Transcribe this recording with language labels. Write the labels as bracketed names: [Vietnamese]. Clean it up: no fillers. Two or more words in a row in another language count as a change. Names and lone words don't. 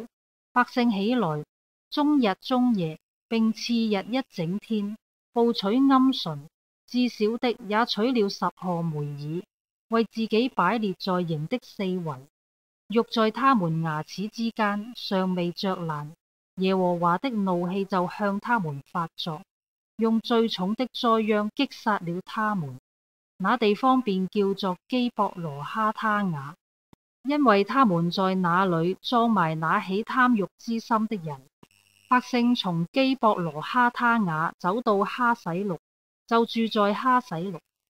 [Chinese] 百姓起來，終日終夜，並次日一整天，捕取鵪鶉，至少的也取了10賀梅珥，為自己擺列在營的四圍。肉在他們牙齒之間，尚未嚼爛，耶和華的怒氣就向他們發作，用最重的災殃擊殺了他們。那地方便叫做基博羅哈他雅，因為他們在那裏葬埋那起貪欲之心的人。百姓從基博羅哈他雅走到哈洗錄，就住在哈洗錄。